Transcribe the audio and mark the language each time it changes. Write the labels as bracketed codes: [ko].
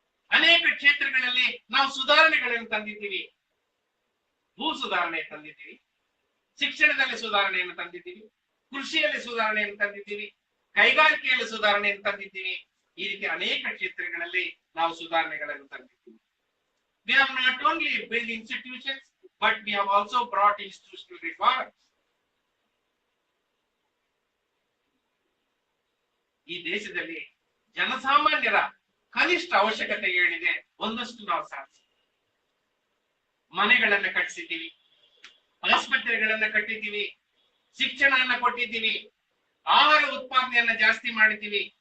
[kn] ಅನೇಕ ಕ್ಷೇತ್ರಗಳಲ್ಲಿ ನಾವು ಸುಧಾರಣೆಗಳನ್ನು ತಂದಿದ್ದೀವಿ. ಭೂ ಸುಧಾರಣೆ ತಂದಿದ್ದೀವಿ, ಶಿಕ್ಷಣದಲ್ಲಿ ಸುಧಾರಣೆಯನ್ನು ತಂದಿದ್ದೀವಿ, ಕೃಷಿಯಲ್ಲಿ ಸುಧಾರಣೆಯನ್ನು ತಂದಿದ್ದೀವಿ, ಕೈಗಾರಿಕೆಯಲ್ಲಿ ಸುಧಾರಣೆಯನ್ನು ತಂದಿದ್ದೀವಿ. ಈ ರೀತಿ ಅನೇಕ ಕ್ಷೇತ್ರಗಳಲ್ಲಿ ನಾವು ಸುಧಾರಣೆಗಳನ್ನು ತಂದಿದ್ದೀವಿ. [en] We have not only built institutions, but we have also brought institutional reforms. [kn] ಈ ದೇಶದಲ್ಲಿ ಜನಸಾಮಾನ್ಯರ ಕನಿಷ್ಠ ಅವಶ್ಯಕತೆ ಏನಿದೆ ಒಂದಷ್ಟು ನಾವು ಸಾಧಿಸಿ. ಮನೆಗಳನ್ನ ಕಟ್ಟಿಸಿದ್ದೀವಿ, ಆಸ್ಪತ್ರೆಗಳನ್ನ ಕಟ್ಟಿದ್ದೀವಿ, ಶಿಕ್ಷಣವನ್ನ ಕೊಟ್ಟಿದ್ದೀವಿ, ಆಹಾರ ಉತ್ಪಾದನೆಯನ್ನ ಜಾಸ್ತಿ ಮಾಡಿದ್ದೀವಿ.